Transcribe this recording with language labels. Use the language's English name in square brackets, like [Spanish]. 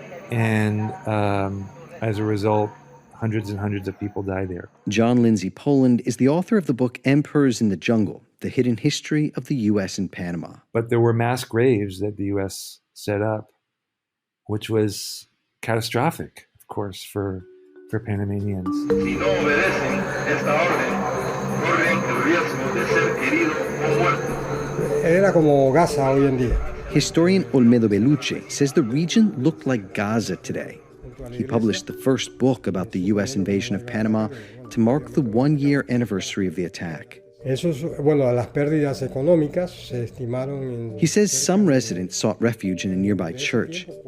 [English] And as a result, hundreds and hundreds of people died there. John Lindsay Poland is the author of the book Emperors in the Jungle, The Hidden History of the U.S. in Panama. But there were mass graves that the U.S. set up, which was catastrophic, of course, for Panamanians. [Spanish] Si no obedecen esta orden, corren el riesgo de ser heridos o muertos. Era como Gaza hoy en día. [English] Historian Olmedo Bellucci says the region looked like Gaza today. He published the first book about the U.S. invasion of Panama to mark the 1-year anniversary of the attack. He says some residents sought refuge in a nearby church.